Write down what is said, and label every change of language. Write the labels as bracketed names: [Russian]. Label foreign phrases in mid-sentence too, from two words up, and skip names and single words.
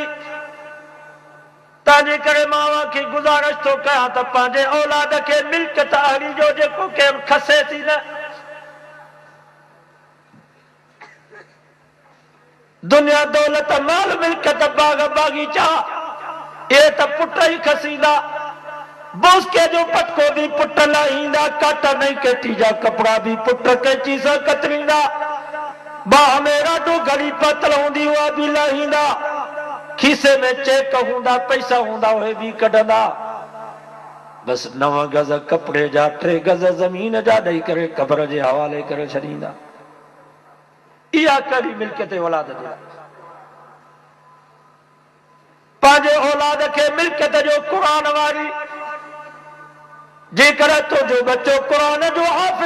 [Sindhi] तंहिंजे करे मां खे गुज़ारिश थो कयां त पंहिंजे औलाद खे मिल्कियत अहिड़ी जो जेको केरु खसे थी न, दुनिया दौलत माल मिल्कियत बाग बागीचा इहे त पुट ई खसींदा। बोसके जो पटको भी पुट लाहींदा, काटा नहीं केटी जा कपड़ा भी पुट कैची सां कतरींदा, बाह में ॾाढो घड़ी पतल हूंदी उहा भी लाहींदा, खीसे में चेक हूंदा, पैसा हूंदा उहे भी कढंदा। बस 9 गज कपड़े जा 3 गज ज़मीन जा ॾेई करे क़ब्र जे हवाले करे छॾींदा। इहा कड़ी मिल्कियत औलाद जे पंहिंजे औलाद खे मिल्कियत जो क़ुरान वारी, जेकर तुंहिंजो बच्चो क़ुरान जो हाफ़िज़,